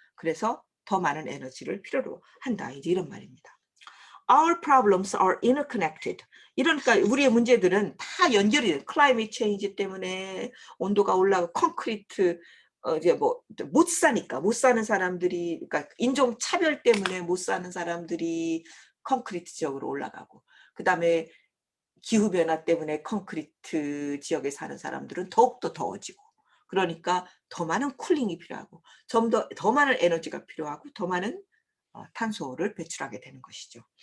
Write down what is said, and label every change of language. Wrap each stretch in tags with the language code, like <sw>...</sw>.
<ko>그래서 더 많은 에너지를 필요로 한다. 이제 이런 말입니다.</ko> <en>Our problems are interconnected.</en> <ko>이러니까 우리의 문제들은 다 연결이 돼요. climate change 때문에 온도가 올라가고 콘크리트 이제 뭐 못 사는 사람들이, 그러니까 인종 차별 때문에 못 사는 사람들이 콘크리트 지역으로 올라가고, 그다음에 기후 변화 때문에 콘크리트 지역에 사는 사람들은 더욱더 더워지고, 그러니까 더 많은 쿨링이 필요하고 더 많은 에너지가 필요하고 더 많은 탄소를 배출하게 되는 것이죠.</ko>